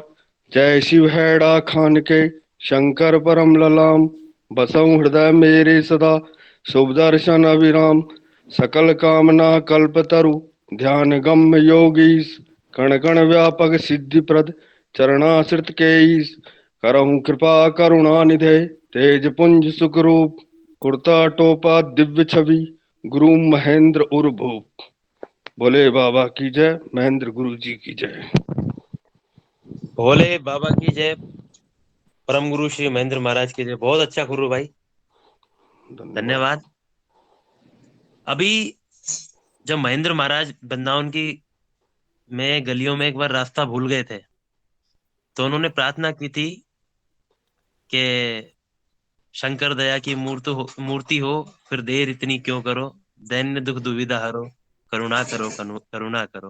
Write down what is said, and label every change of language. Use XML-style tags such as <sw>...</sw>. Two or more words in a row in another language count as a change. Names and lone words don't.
<hi>जय शिव हैड़ा खान के शंकर परम ललाम बसौ हृदय मेरे सदा शुभ दर्शन अविराम। सकल कामना कल्पतरु ध्यान गम्य योगीश कण कण व्यापक सिद्धि प्रद चरणाश्रित के ईश। करहु कृपा करुणा निधे तेज पुंज सुखरूप कुर्ता टोपा दिव्य छवि गुरु महेंद्र उर्भूप। भोले बाबा की जय, महेंद्र गुरु जी की जय। भोले बाबा की जय, परम गुरु श्री महेंद्र महाराज की जय। बहुत अच्छा खुर्रू भाई, धन्यवाद। अभी जब महेंद्र महाराज वृंदावन की में गलियों में एक बार रास्ता भूल गए थे, तो उन्होंने प्रार्थना की थी कि शंकर दया की मूर्ति हो, फिर देर इतनी क्यों करो, दैन्य दुख दुविधा हरो, करुणा करो करुणा करो।</hi>